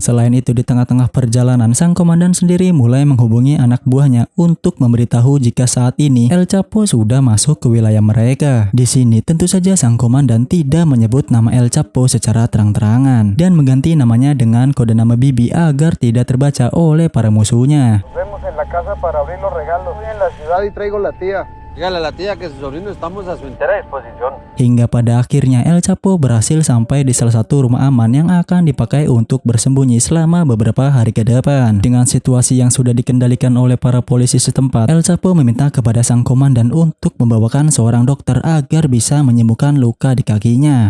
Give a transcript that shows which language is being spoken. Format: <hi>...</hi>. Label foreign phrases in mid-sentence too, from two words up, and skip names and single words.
<id>Selain itu, di tengah-tengah perjalanan, sang komandan sendiri mulai menghubungi anak buahnya untuk memberitahu jika saat ini El Chapo sudah masuk ke wilayah mereka. Di sini tentu saja sang komandan tidak menyebut nama El Chapo secara terang-terangan dan mengganti namanya dengan kode nama Bibi agar tidak terbaca oleh para musuhnya.</id> <es>Nos vemos en la casa para abrir los regalos. Estoy en la ciudad y traigo la tía. Dígale a la tía que su sobrino estamos a su entera disposición.</es> <id>Hingga pada akhirnya El Chapo berhasil sampai di salah satu rumah aman yang akan dipakai untuk bersembunyi selama beberapa hari ke depan. Dengan situasi yang sudah dikendalikan oleh para polisi setempat, El Chapo meminta kepada sang komandan untuk membawakan seorang dokter agar bisa menyembuhkan luka di kakinya.</id>